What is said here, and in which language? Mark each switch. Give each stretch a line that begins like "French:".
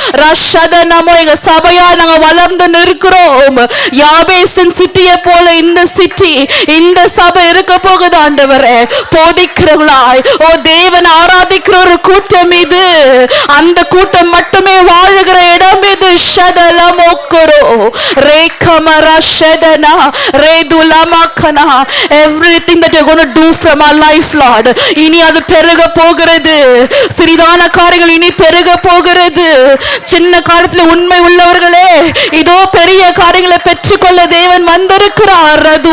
Tamil: ரஷதனமோ எங்க சபையா நாங்க வளர்ந்து நிற்கிறோம். யாபேசின் சிட்டியை போல இந்த சிட்டி, இந்த சபை இருக்க போகுது ஆண்டவரே. போதிக்கிறவர்களாய் ஓ தேவன் ஆராதிக்கிற ஒரு கூட்டம் இது. அந்த கூட்டம் மட்டுமே வாழுகிற இடம் இது. ஷதலமோக்கரோ ரேகமரா ஷதனா ரேதுலமக்கனா.
English: everything that you're going to do from our life, Lord,
Tamil: இனி அது பெருக போகிறது. சிறிதான காரியங்கள் இனி பெருக போகிறது. சின்ன காரியத்துல உண்மை உள்ளவர்களே, இதோ பெரிய காரியங்களை பெற்றுக்கொள்ள தேவன் வந்திருக்கிறார்.